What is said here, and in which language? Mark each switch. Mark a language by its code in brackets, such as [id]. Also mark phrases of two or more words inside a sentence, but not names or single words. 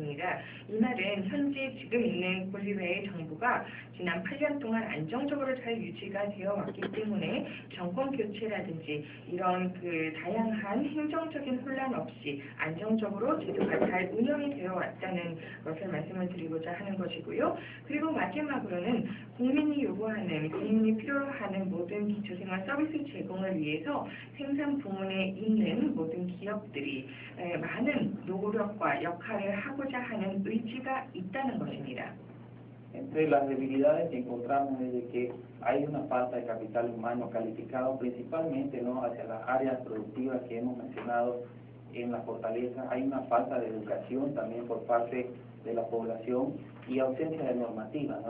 [ko] 이 말은 현재 지금 있는 볼리비아의 정부가 지난 8년 동안 안정적으로 잘 유지가 되어 왔기 때문에 정권 교체라든지 이런 그 다양한 행정적인 혼란 없이 안정적으로 제도가 잘 운영이 되어 왔다는 것을 말씀을 드리고자 하는 것이고요. 그리고 마지막으로는 국민이 요구하는, 국민이 필요로 하는 모든 기초생활 서비스 제공을 위해서 생산 부문에 있는 모든 기업들이 많은 노력과 역할을 하고자 하는 의지가 있다는 것입니다. [es] Entre las debilidades que encontramos es de que hay una falta de capital humano calificado principalmente, ¿no?, hacia las áreas productivas que hemos mencionado en la fortaleza. Hay una falta de educación también por parte de la población y ausencia de normativas, ¿no?